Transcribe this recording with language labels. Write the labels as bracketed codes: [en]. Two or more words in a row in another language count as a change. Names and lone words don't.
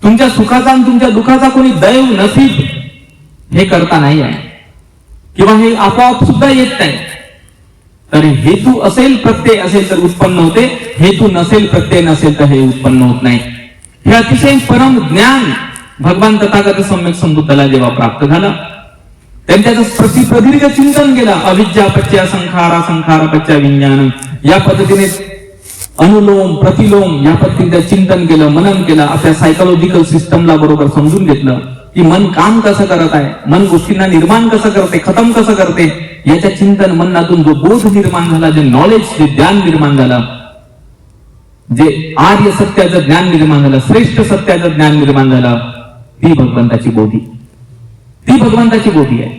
[mr] तुमच्या सुखाचा आणि तुमच्या दुःखाचा कोणी दैव नसीब हे करता नाही आहे, किंवा हे आपोआप सुद्धा येत नाही. तर हेतू असेल प्रत्यय असेल तर उत्पन्न होते, हेतू नसेल प्रत्यय नसेल तर हे उत्पन्न होत नाही. हे अतिशय परम ज्ञान भगवान तथागत सम्यक संबुद्धाला जेव्हा प्राप्त झालं, त्यांनी त्याचं प्रदीर्घ चिंतन केलं. [pi] अविद्या पच्च्या संखारा, संखार पच्च्या विज्ञान, [mr] या पद्धतीने अनुलोम प्रतिलोम या पद्धतीने चिंतन केलं, मनन केलं. आपल्या [en] psychological systemला [mr] बरोबर समजून घेतलं की मन काम कसं करत आहे, मन गोष्टींना निर्माण कसं करते, खतम कसं करते. याच्या चिंतन मननातून जो बोध निर्माण झाला, जे नॉलेज, जे ज्ञान निर्माण झालं, जे आर्य सत्याचं ज्ञान निर्माण झालं, श्रेष्ठ सत्याचं ज्ञान निर्माण झालं, ती भगवंताची बोधी, ती भगवंताची बोधी आहे.